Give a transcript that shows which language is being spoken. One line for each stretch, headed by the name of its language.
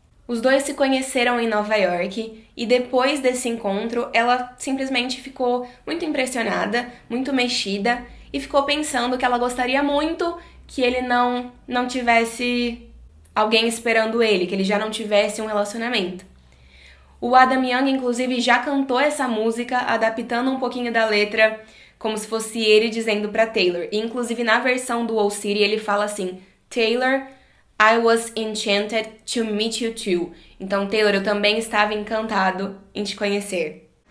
Portuguese: Os dois se conheceram em Nova York e depois desse encontro, ela simplesmente ficou muito impressionada, muito mexida e ficou pensando que ela gostaria muito que ele não tivesse alguém esperando ele, que ele já não tivesse um relacionamento. O Adam Young, inclusive, já cantou essa música, adaptando um pouquinho da letra, como se fosse ele dizendo pra Taylor. E, inclusive, na versão do Owl City, ele fala assim: Taylor,
English: I was enchanted to meet you too.
Portuguese: Então, Taylor, eu também estava encantado em te conhecer.